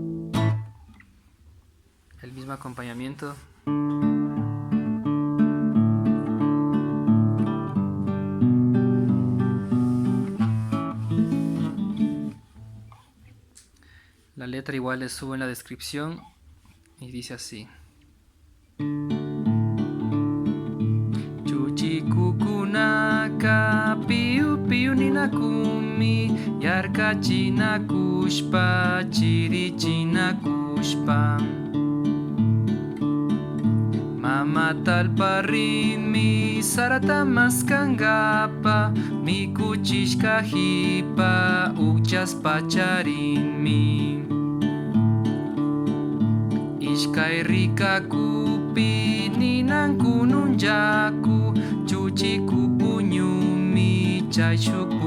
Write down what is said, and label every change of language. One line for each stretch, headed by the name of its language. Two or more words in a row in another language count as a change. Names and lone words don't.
Spanish: El mismo acompañamiento. La letra igual les subo en la descripción y dice así.
Quechua: Chuchikukunaka piu piu ninakumi yarkachinakushpa chirichinakushpa mama talparinmi sarata maskangapa mikuchishka hipa ukchaspa charinmi ishkay rikakupi ninankununllaku chuchiku puñumi chayshuk